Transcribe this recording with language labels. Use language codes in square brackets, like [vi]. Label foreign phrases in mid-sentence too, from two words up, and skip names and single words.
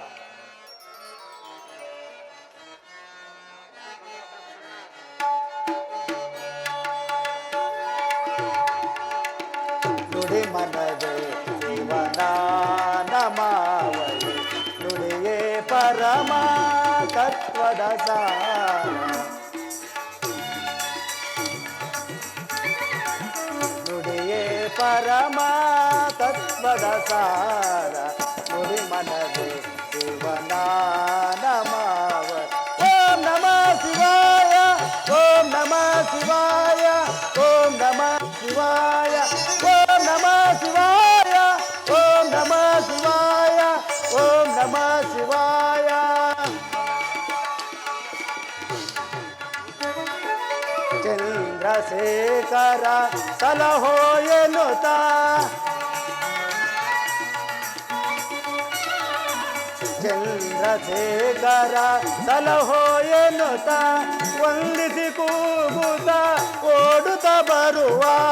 [kn] ನುಡಿ ಮನವೇ ಶಿವನ ನಮಾವಳಿ ನುಡಿಯೇ ಪರಮ ತತ್ವದ ಸಾರ. ನುಡಿಯೇ ಪರಮ ತತ್ವದ ಸಾರ ನುಡಿ ಮನವೇ ಶಿವನ ನಮಾವಳಿ. [sa] ಓಂ ನಮಃ ಶಿವಾಯ ಓಂ ನಮಃ ಶಿವಾಯ ಓಂ ನಮಃ ಶಿವಾಯ ಓಂ ನಮಃ ಶಿವಾಯ ಓಂ ನಮಃ ಶಿವಾಯ ಓಂ ನಮಃ ಶಿವಾಯ. [kn] ಚಂದ್ರಶೇಖರ ಸಲಹೋ ಎನ್ನುತ್ತಾ ಚಂದ್ರಶೇಖರ ಸಲಹೋ ಎನ್ನುತ್ತ ವಂದಿಸಿ ಕೂಗುತ್ತ ಓಡುತ್ತ ಬರುವ